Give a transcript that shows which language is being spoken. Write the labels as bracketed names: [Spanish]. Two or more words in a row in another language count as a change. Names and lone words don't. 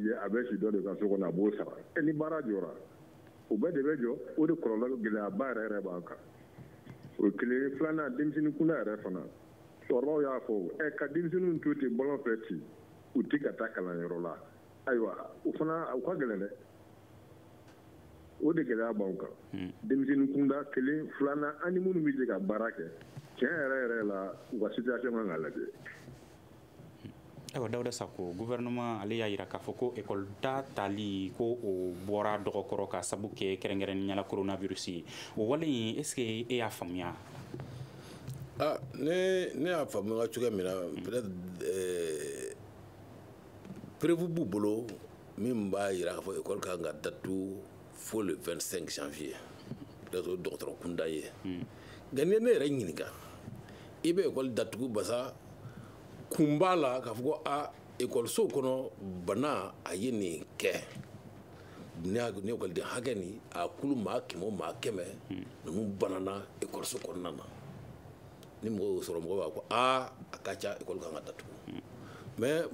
[Bambara] ye a bɛ si dɔ de ka so kɔnɔ a b'o sara ni baara jɔra o bɛɛ de bɛ jɔ o de kɔlɔlɔ gɛlɛyaba yɛrɛ b'an kan o ye kelen filanan denmisɛnnin kunda yɛrɛ fana cɛkɔrɔbaw y'a fɔ ka denmisɛnninw to ten bɔlɔn fɛ ten u tɛ ka taa kalanyɔrɔ la ayiwa o fana u ka gɛlɛn dɛ o de gɛlɛya b'anw kan denmisɛnnin kunda kelen filanan an ni minnu bɛ se ka baara kɛ tiɲɛ yɛrɛ la u ka situation kan ka lajɛ ayiwa Dawuda Sako gouvernement ale y'a jira k'a fɔ ko école da tali ko o bɔra dɔgɔkɔrɔ ka sabu kɛ kɛrɛnkɛrɛnnenya la coronavirus ye o wale in est ce que e y'a faamuya ne y'a faamuya cogoya min na [French] peut-être prévu [Bambara] b'u bolo min b'a jira k'a fɔ école kan ka datugu fo [French] le 25 janvier peut-être [Bambara] o dɔgɔtɔrɔ kunda ye nka ni ne yɛrɛ ɲininka i bɛ école datugu basa kun b'a la k'a fɔ ko ekɔliso kɔnɔ bana a ye nin kɛ ni ekɔliden hakɛ nin a kulu maa kɛmɛ o maa kɛmɛ ninnu banana ekɔliso kɔnɔna na ni mɔgɔ y'o sɔrɔ mɔgɔ b'a fɔ a ka ca ekɔli kan ka datugu mais